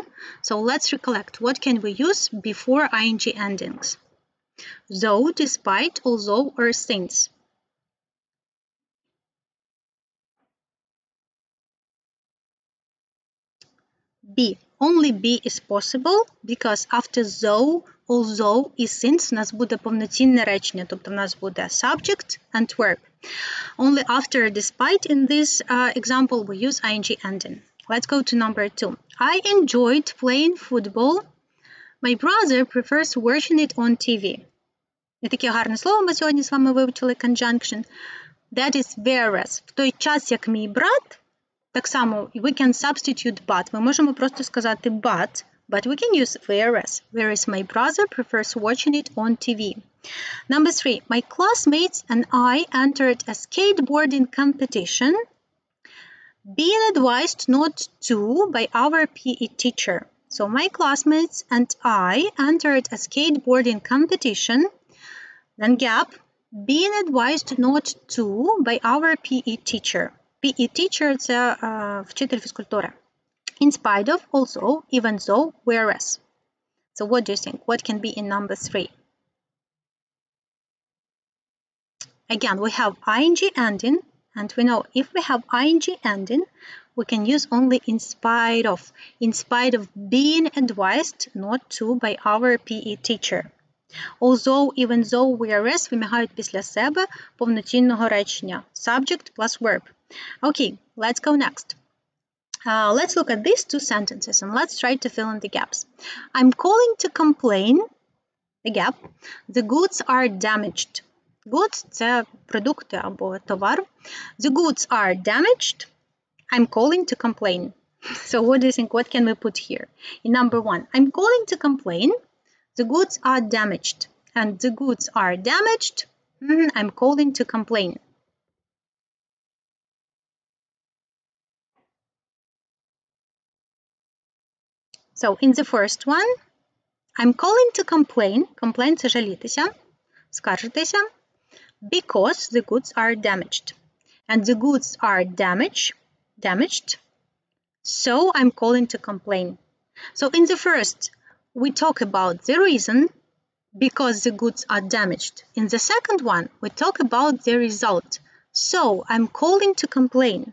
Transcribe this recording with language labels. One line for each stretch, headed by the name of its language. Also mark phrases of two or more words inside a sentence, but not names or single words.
English: So let's recollect, what can we use before ing endings? Though, despite, although, or since. B. Only B is possible, because after though, although і since
Ukrainian: у нас буде повноцінне речення, тобто у нас буде
English: subject and verb. Only after despite in this example we use ing ending. Let's go to number 2. I enjoyed playing football. My brother prefers watching it on TV.
Ukrainian: І таке гарне слово ми сьогодні з вами вивчили,
English: conjunction. That is whereas.
Ukrainian: В той час, як мій брат, так само,
English: we can substitute but.
Ukrainian: Ми можемо просто сказати
English: but we can use whereas. Whereas my brother prefers watching it on TV. Number 3. My classmates and I entered a skateboarding competition, being advised not to by our PE teacher. So my classmates and I entered a skateboarding competition, then gap, being advised not to by our PE teacher. PE teacher –
Ukrainian: це вчитель фізкультури.
English: In spite of, also, even though, whereas. So what do you think? What can be in number 3? Again, we have ing ending, and we know if we have ing ending, we can use only in spite of being advised not to by our PE teacher. Although, even though, whereas
Ukrainian: вимагають після себе повноцінного речення.
English: Subject plus verb. Okay, let's go next. Let's look at these two sentences and let's try to fill in the gaps. I'm calling to complain, the gap, the goods are damaged. Goods –
Ukrainian: це продукти або товар.
English: The goods are damaged. I'm calling to complain. So what do you think? What can we put here? In number 1, I'm calling to complain. The goods are damaged. And the goods are damaged. I'm calling to complain. So in the first one, I'm calling to complain. Complain –
Ukrainian: це жалітися, скаржитися.
English: Because the goods are damaged. And the goods are damaged. So I'm calling to complain. So in the first, we talk about the reason, because the goods are damaged. In the second one, we talk about the result. So I'm calling to complain.